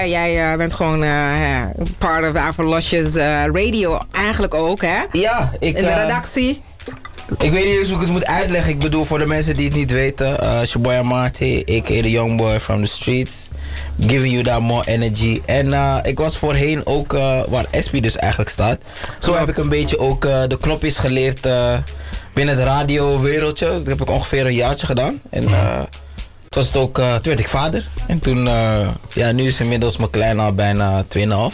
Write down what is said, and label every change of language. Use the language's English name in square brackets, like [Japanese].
[Dutch] Jij bent gewoon [English] part of [Dutch] Avro Losjes radio eigenlijk ook, hè? Ja, ik... In de redactie. Ik weet niet eens hoe ik het moet uitleggen. Ik bedoel, voor de mensen die het niet weten. [English] It's your boy Amarty, a.k.a. the young boy from the streets. Giving you that more energy. [Dutch] En ik was voorheen ook waar Espy dus eigenlijk staat. Zo heb ik een beetje ook de knopjes geleerd binnen het radio wereldje. Dat heb ik ongeveer een jaartje gedaan. En toen werd ik vader. En toen, nu is inmiddels mijn klein al bijna 2,5.